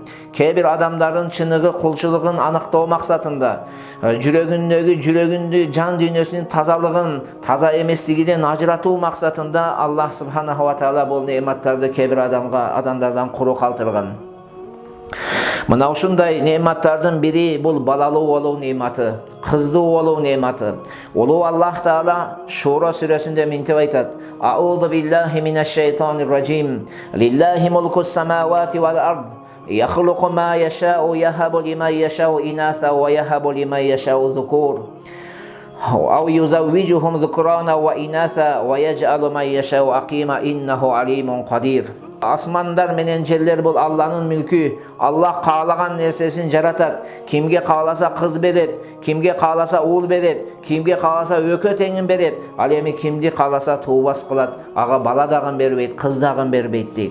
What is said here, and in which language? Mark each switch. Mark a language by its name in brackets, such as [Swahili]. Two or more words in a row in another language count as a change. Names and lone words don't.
[Kyrgyz] Кээ бир адамдардын чыныгы, кулчулугун аныктоо максатында, жүрөгүндү, жан дүйнөсүнүн тазалыгын, таза эместигинен ажыратуу максатында Аллах [Arabic] سبحانه وتعالى [Kyrgyz] бул неъматтарды кээ бир адамдардан куру калтырган. Мына ушундай неъматтардын бири бул балалуу болуу неъматы, кыздуу болуу неъматы. Улуу Аллах Таала Шура сүрөсүндө мынтип айтат: [Arabic] أعوذ بالله من الشيطان الرجيم. لله ملك السماوات والأرض. يخلق ما يشاء يهب لمن يشاء إناثا ويهب لمن يشاء ذكور. أو يزوجهم ذكرانا وإناثا ويجعل من يشاء عقيما إنه عليم قدير. [Kyrgyz] Асмандар менен жерлер бул Алланын мүлкү. Аллах каалаган нерсесин жаратат. Кимге кааласа кыз берет, кимге кааласа уул берет, кимге кааласа өкө теңин берет. Ал эми кимди кааласа туубас кылат. Ага бала дагы бербейт, кыз дагы бербейт дейт.